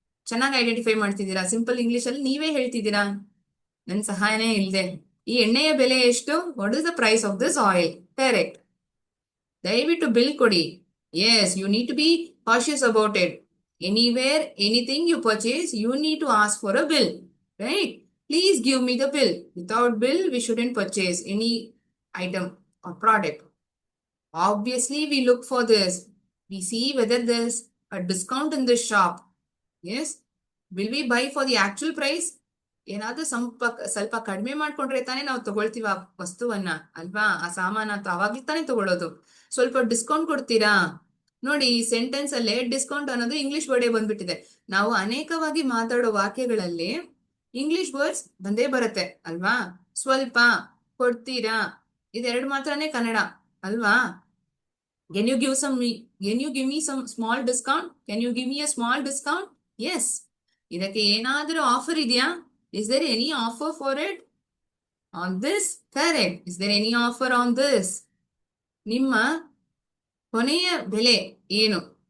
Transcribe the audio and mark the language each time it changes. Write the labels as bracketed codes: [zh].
[kn] ಚೆನ್ನಾಗಿ ಐಡೆಂಟಿಫೈ ಮಾಡ್ತಿದ್ದೀರಾ. Simple English ಅಲ್ಲಿ ನೀವೇ ಹೇಳ್ತಿದ್ದೀರಾ, ನನ್ ಸಹಾಯನೇ ಇಲ್ಲದೆ. ಈ ಎಣ್ಣೆಯ ಬೆಲೆ ಎಷ್ಟು? [en] What is the price of this oil? Correct. [kn] ದಯವಿಟ್ಟು ಬಿಲ್ ಕೊಡಿ. [en] Yes, you need to be cautious about it. Anywhere anything you purchase, you need to ask for a bill, right? Please give me the bill. Without bill, we shouldn't purchase any item or product. Obviously, we look for this. We see whether there's a discount in this shop. Yes. Will we buy for the actual price? [kn] ಏನಾದ್ರೂ ಸ್ವಲ್ಪ ಕಡಿಮೆ ಮಾಡ್ಕೊಂಡ್ರೆ ತಾನೇ ನಾವು ತಗೊಳ್ತೀವ ಆ ವಸ್ತುವನ್ನ, ಅಲ್ವಾ? ಆ ಸಾಮಾನ ಅಂತ ಅವಾಗ್ಲೇ ತಾನೇ ತಗೊಳ್ಳೋದು. ಸ್ವಲ್ಪ ಡಿಸ್ಕೌಂಟ್ ಕೊಡ್ತೀರಾ? ನೋಡಿ, ಈ ಸೆಂಟೆನ್ಸ್ ಅಲ್ಲೇ ಡಿಸ್ಕೌಂಟ್ ಅನ್ನೋದು ಇಂಗ್ಲಿಷ್ ವರ್ಡೇ ಬಂದ್ಬಿಟ್ಟಿದೆ. ನಾವು ಅನೇಕವಾಗಿ ಮಾತಾಡೋ ವಾಕ್ಯಗಳಲ್ಲಿ ಇಂಗ್ಲಿಷ್ ವರ್ಡ್ಸ್ ಬಂದೇ ಬರುತ್ತೆ, ಅಲ್ವಾ? ಸ್ವಲ್ಪ ಕೊಡ್ತೀರಾ, ಇದೆರಡು ಮಾತ್ರನೇ ಕನ್ನಡ, ಅಲ್ವಾ? [en] Can you give me some small discount? Can you give me a small discount? Yes. [kn] ಇದಕ್ಕೆ ಏನಾದರೂ ಆಫರ್ ಇದೆಯಾ? [en] Is there any offer for it? On this? Correct. Is there any offer on this? [kn] ನಿಮ್ಮ ಕೊನೆಯ ಬೆಲೆ ಏನು?